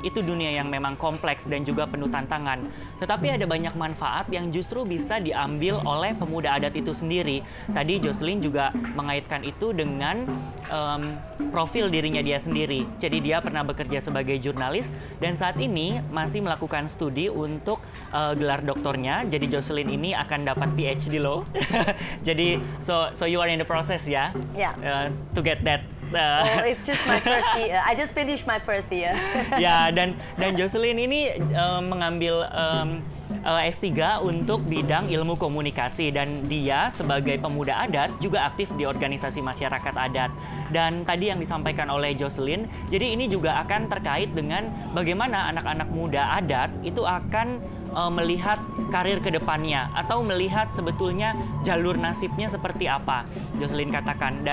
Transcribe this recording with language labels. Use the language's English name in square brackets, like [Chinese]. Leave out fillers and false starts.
[Indonesian] Itu dunia yang memang kompleks dan juga penuh tantangan. Tetapi ada banyak manfaat yang justru bisa diambil oleh pemuda adat itu sendiri. Tadi Jocelyn juga mengaitkan itu dengan profil dirinya dia sendiri. Jadi dia pernah bekerja sebagai jurnalis dan saat ini masih melakukan studi untuk gelar doktornya. Jadi Jocelyn ini akan dapat PhD loh. [English] Jadi so you are in the process ya? Yeah. To get that. It's just my first year. I just finished my first year. [Indonesian] dan Jocelyn ini mengambil S3 untuk bidang ilmu komunikasi, dan dia sebagai pemuda adat juga aktif di organisasi masyarakat adat. Dan tadi yang disampaikan oleh Jocelyn, jadi ini juga akan terkait dengan bagaimana anak-anak muda adat itu akan melihat karir ke depannya atau melihat sebetulnya jalur nasibnya seperti apa, Jocelyn katakan.